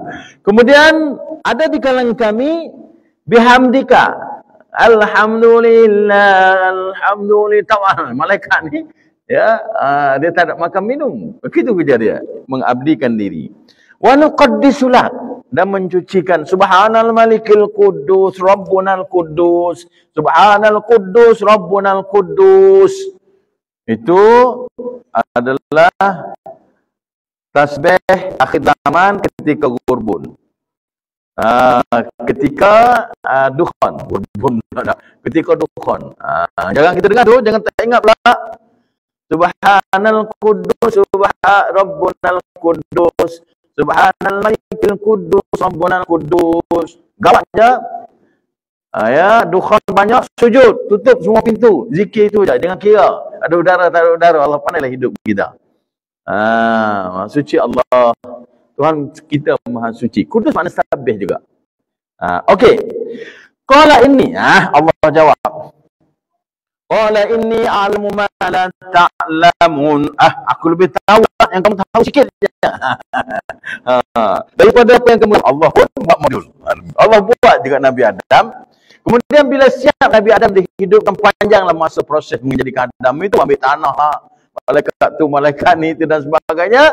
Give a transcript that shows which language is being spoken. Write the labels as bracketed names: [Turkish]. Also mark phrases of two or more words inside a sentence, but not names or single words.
[Malay] Kemudian ada di kalangan kami bihamdika. [Arabic] الحمد لله، الحمد لله. [Malay] Malaikat ni ya, dia tak ada makan minum. Begitu kerja dia, mengabdikan diri. [Arabic] ونقدس لك, [Malay] dan mencucikan. [Arabic] سبحان الملك القدوس ربنا القدوس، سبحان القدوس ربنا القدوس. [Malay] Itu adalah tasbih akhir zaman ketika gurbun. Ketika dukhan, gurbun ketika dukhan. Jangan kita dengar tu, jangan tak ingat pula. [Arabic] سبحان القدوس ربنا القدوس، سبحان الملك القدوس ربنا القدوس. [Malay] Gawat je. Ya, dukhan banyak, sujud, tutup semua pintu. Zikir itu je, jangan kira ada udara tak ada udara. Allah pandailah hidup kita. Suci Allah. Tuhan kita Maha Suci. Kudus makna tasbih juga. Okey. [Arabic] قال إني, [Malay] Allah jawab. [Arabic] قال إني أعلم ما لا تعلمون. [Malay] Aku lebih tahu yang kamu tahu sikit je. Daripada apa yang kamu, Allah pun buat modul. Allah buat juga Nabi Adam. Kemudian bila siap Nabi Adam dihidupkan, panjanglah masa proses menjadikan Adam itu, ambil tanah, malaikat tu, malaikat ni itu dan sebagainya.